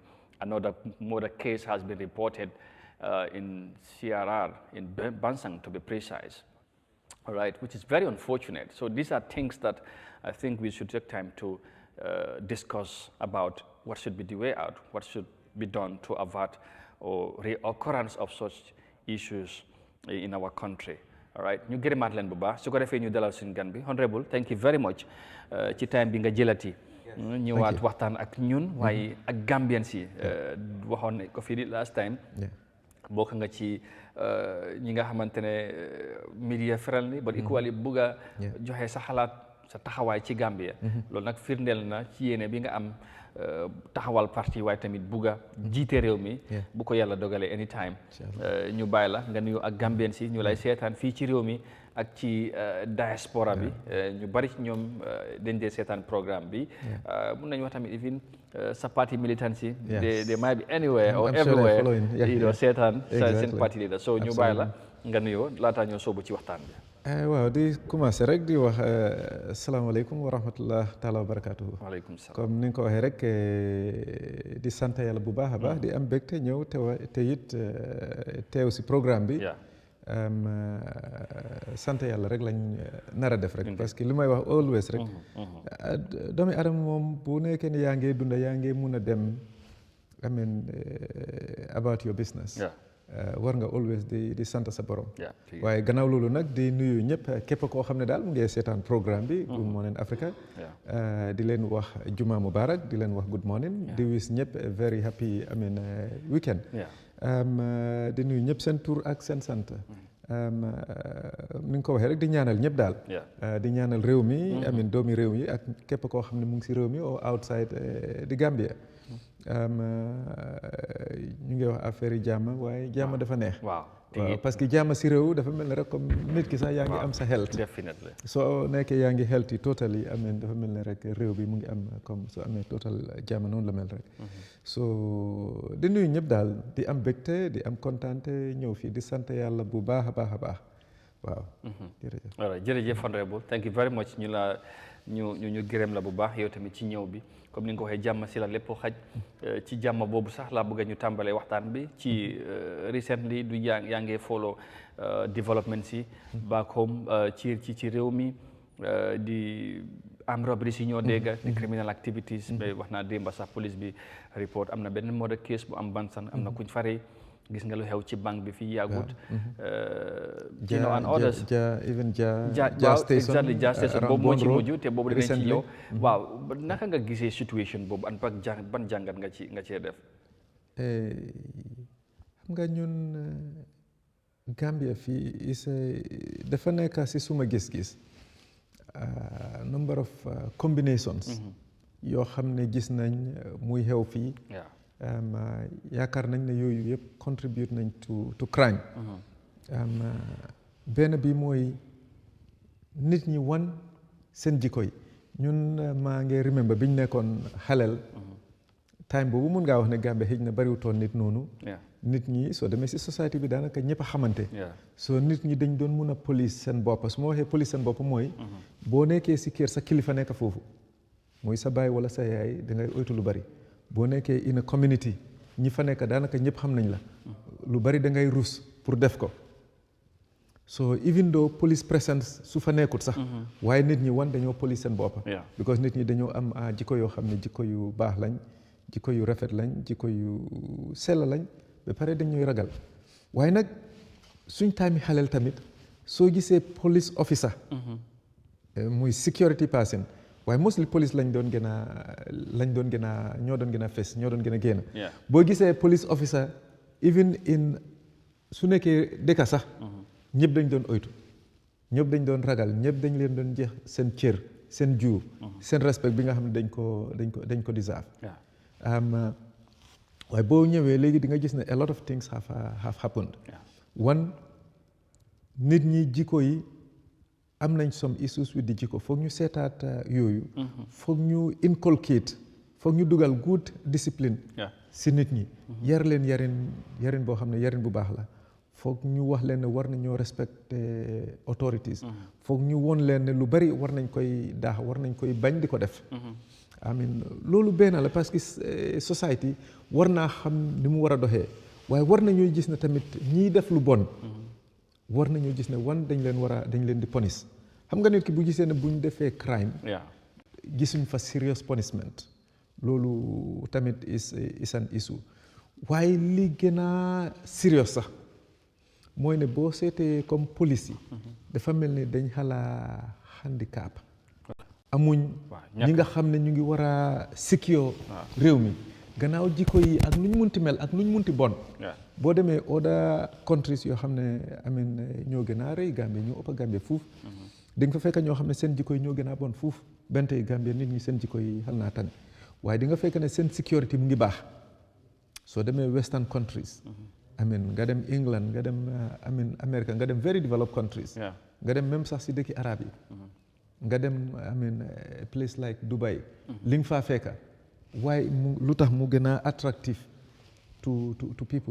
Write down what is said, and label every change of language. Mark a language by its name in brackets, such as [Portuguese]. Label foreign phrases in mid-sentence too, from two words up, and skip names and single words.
[English] Another murder case has been reported in CRR, in Bansang to be precise, all right, which is very unfortunate. So these are things that I think we should take time to discuss about what should be the way out, what should be done to avert or reoccurrence of such issues in our country. All right, [Wolof] ñu gërëmaat leen bu baax su ko defee ñu dalal suñu gan bi. [English] Honorable, thank you very much [Wolof] ci time bi nga jëlati ñëwaat waxtaan ak ñun waaye ak Gambian si waxoon ko fii di [English] last time [Wolof] bokk nga ci ñi nga xamante ne [English] media friendly but equally [Wolof] bugg a joxe sa xalaat sa taxawaay ci Gambia loolu nag firndeel na ci yéene bi nga am taxawal parti waaye tamit bugg a jiite réew mi bu ko yàlla dogalee anytime ñu bàyyi la nga nuyu ak Gambien si ñu lay seetaan fii ci réew mi ak ci diaspora bi ñu bari ci ñoom dañ dee seetaan programme bi mun nañu wax tamit even sa [English] party militancy they might be anywhere or everywhere you know [Wolof] seetaan seen [English] party leader [Wolof] so ñu bàyyi la nga nuyoo laataa ñoo soobu ci waxtaan bi waaw di commencé rek di wax [Arabic] السلام عليكم ورحمة الله تعالى وبركاته وعليكم السلام [Wolof] comme ni nga ko waxee rek di sant yàlla bu baax a baax di am bégte ñëw te it teew si programme bi sant yàlla rek lañ nar a def rek [French] parce que [Wolof] li may wax always rek doomi adama moom bu nekkee ne yaa ngi dunda yaa ngi mun a dem [English] I mean about your business [Wolof] war nga always di sant sa borom waaye gannaaw loolu nag di nuyu ñëpp képp koo xam ne daal mu ngi seetaan programme bi Good Morning Africa di leen wax [Arabic] جمعة مبارك [Wolof] di leen wax [English] good morning [Wolof] di wis ñëpp [English] very happy I mean weekend [Wolof] di nuyu ñëpp seen tur ak seen sant ni nga ko waxee rek di ñaanal ñëpp daal di ñaanal réew mi [English] I mean [Wolof] doomi réew yi ak képp koo xam ne mu ngi si réew mi ou outside di Gambia ñu ngi wax affaire yi jàmm waaye jàmm dafa neex waaw [French] parce que [Wolof] jàmm si réew dafa mel ne rek comme nit ki sax yaa ngi am sa health soo nekkee yaa ngi health yi totally amee dafa mel ne rek réew bi mu ngi am comme soo amee total jàmm noonu la mel rek so di nuyu ñëpp daal di am bégte di am kontaante ñëw fii di sant yàlla bu baax a baax a baax waaw jërëjëf jërëjëf [English] honorable thank you very much [Wolof] ñu gërëm la bu baax yow tamit ci ñëw bi comme ni nga ko waxee jàmm si la lépp xaj ci jàmm boobu sax laa bëgg ñu tàmbalee waxtaan bi ci recently du yaa ngi follow development si [English] back home [Wolof] ci réew mi di am robbery si ñoo dégg di [English] criminal activities [Wolof] ba wax naa démba sax police bi report am na benn [English] murder case [Wolof] bu am Bansan am na kuñ fare gis nga lu xew ci banque bi fii yàggut [English] you know and others [Wolof] even exactly Jah station boobu moo ci mujj te boobu dinañ ci ñëw waaw naka nga gisee situation boobu an ban jàngat nga cee def xam nga ñun Gambia fii dafa nekk si suma gis-gis [English] number of combinations [Wolof] yoo xam ne gis nañ muy xew fii yaakaar nañ ne yooyu yëpp contribute nañ [English] to crime [Wolof] benn bi mooy nit ñi wan seen jikko yi ñun maa ngi remember biñ nekkoon xaleel time boobu mun ngaa wax ne Gambie xëj na bariwutoon nit noonu nit ñi soo demee si société bi daanaka ñëpp a xamante soo nit ñi dañ doon mun a police seen bopp su ma waxee police seen bopp mooy boo nekkee si kër sa kilifa nekk foofu mooy sa baay wala sa yaay da ngay oytu lu bari boo nekkee [English] in a community [Wolof] ñi fa nekk daanaka ñëpp xam nañ la lu bari da ngay rus pour def ko so [English] even though police presence [Wolof] su fa nekkut sax waaye nit ñi wan dañoo police seen bopp because nit ñi dañoo am jikko yoo xam ne jikko yu baax lañ jikko yu rafet lañ jikko yu sell lañ ba pare dañuy ragal waaye nag suñ taami xaleel tamit soo gisee [English] police officer [Wolof] muy [English] security person [Wolof] waaye mostly police ñoo doon gën a fes ñoo doon gën a génn boo gisee [English] police officer even in [Wolof] su nekkee dëkka sax ñëpp dañ doon oytu ñëpp dañ doon ragal ñëpp dañ leen doon jeex seen cër seen juu seen respect bi nga xam ne dañ ko deserve waaye boo ñëwee léegi di nga gis ne [English] a lot of things have happened [Wolof] one nit ñi jikko yi am nañ [English] some issues with the [Wolof] jikko foog ñu seetaat yooyu foog ñu inculcate foog ñu dugal [English] good discipline [Wolof] si nit ñi yar leen yarin boo xam ne yarin bu baax la foog ñu wax leen ne war nañoo respecter authorities foog ñu won leen ne lu bari war nañ koy daax war nañ koy bañ di ko def amin loolu benn la parce que society war naa xam ni mu war a doxee waaye war nañoo gis ne tamit ñiy def lu bon war nañoo gis ne dañ leen di punish xam nga nit ki bu gisee ne bu ñu defee crime gisuñ fa [English] serious punishment [Wolof] loolu tamit [English] is an issue [Wolof] waaye li gën a serious sax mooy ne boo seetee comme police yi dafa mel ni dañ xalaa handicap amuñ ñi nga xam ne ñu ngi war a secure réew mi gannaaw jikko yi ak nu ñu munti mel ak nu ñu munti bon boo demee [English] other countries [Wolof] yoo xam ne ñoo gën a rëy Gambie ñoo ëpp Gambie fuuf di nga fa fekk ñoo xam ne seen jikko yi ñoo gën a bon fuuf benn tey Gambie nit ñi seen jikko yi xal naa tane waaye di nga fekk ne seen security mu ngi baax soo demee [English] western countries [Wolof] nga dem England nga dem America nga dem [English] very developed countries [Wolof] nga dem même sax si dëkki arab yi nga dem [English] place like Dubai [Wolof] li nga faa fekka waaye lu tax mu gën a [English] attractive to people